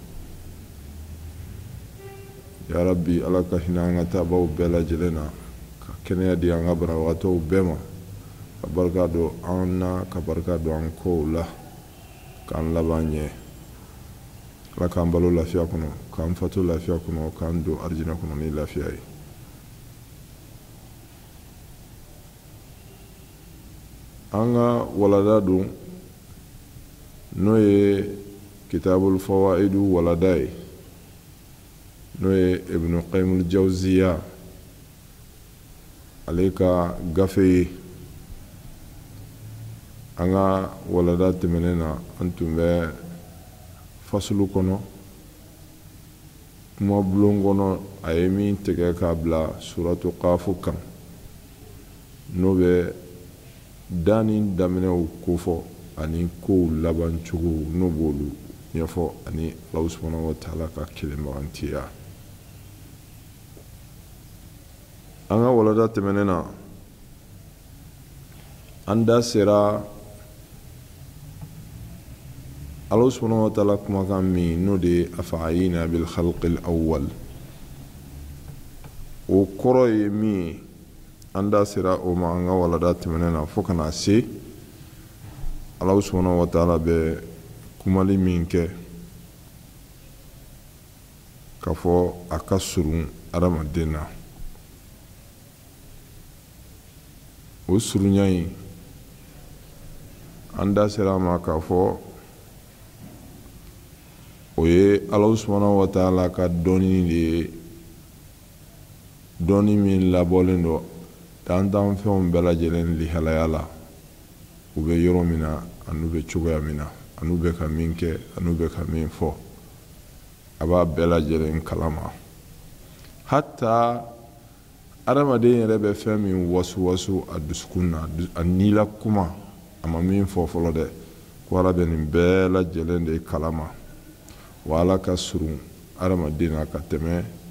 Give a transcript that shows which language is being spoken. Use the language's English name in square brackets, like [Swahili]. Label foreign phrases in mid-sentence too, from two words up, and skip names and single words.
[Arabic] يا رب [Bambara] ala ka hinɛ an ka taabaw bɛɛ lajɛlen na ka kɛnɛya di an ka banabagatɔw bɛɛ ma ka barika don an na ka barika don an kow la k'an laban ɲɛ ala k'an balo lafiya kɔnɔ k'an fatu lafiya kɔnɔ k'an don arijinɛ kɔnɔ ni lafiya ye an ka walada don n'o ye [Arabic] كتاب الفوائد [Bambara] walada ye n'o ye ibn qayyim al-jawziya ale ka gafe ye an ka walada tɛmɛnen na an tun bɛ fasulu kɔnɔ kuma bulon kɔnɔ a ye min tigɛ k'a bila [Arabic] سورة ق [Bambara] kan n'o bɛ dani daminɛw kofɔ ani kow laban cogo n'o b'olu ɲɛfɔ ani [Arabic] الله سبحانه وتعالى [Bambara] ka kelenbagantiya an ka walada tɛmɛnen na an da sera [Arabic] الله سبحانه وتعالى [Bambara] kumakan min n'o de ye [Arabic] أفعيينا بالخلق الأول [Bambara] o kɔrɔ ye min ye an da sera o ma an ka walada tɛmɛnen na fo kana se [Arabic] الله سبحانه وتعالى [Bambara] bɛ kumali min kɛ k'a fɔ a ka surun adamaden na o surunya in an da sera a ma k'a fɔ o ye [Arabic] الله سبحانه وتعالى [Bambara] ka dɔnni de ye dɔnni min labɔlen don dantan fɛnw bɛɛ lajɛlen lihalaya la u bɛ yɔrɔ min na an'u bɛ cogoya min na an'u bɛ ka min kɛ an'u bɛ ka min fɔ a b'a bɛɛ lajɛlen kalama hatta adamaden yɛrɛ bɛ fɛn min wasu a dusukun na a nila kuma a ma min fɔ fɔlɔ dɛ ko Ala bɛ nin bɛɛ lajɛlen de kalama wa Ala ka surun adamaden na ka tɛmɛ